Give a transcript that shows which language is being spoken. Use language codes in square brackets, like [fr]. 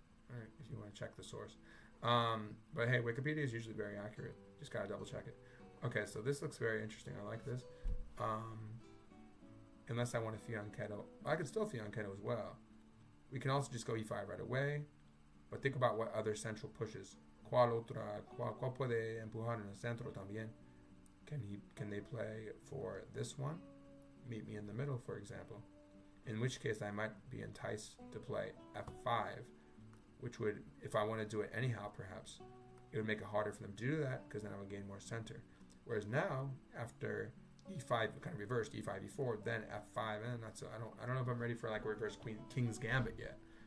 [en] All right, if you want to check the source. But hey, Wikipedia is usually very accurate. Just gotta double check it. Okay, so this looks very interesting. I like this. Unless I want to fianchetto. I could still fianchetto as well. We can also just go e5 right away. But think about what other central pushes. [es] ¿Cuál puede empujar en el centro también? [en] Can they play for this one? Meet me in the middle, for example. In which case I might be enticed to play f5, which would, if I want to do it anyhow, perhaps, it would make it harder for them to do that, because then I would gain more center. Whereas now, after e5 kind of reversed, e5, e4, then f5, and that's, I don't know if I'm ready for like a reverse king's gambit yet.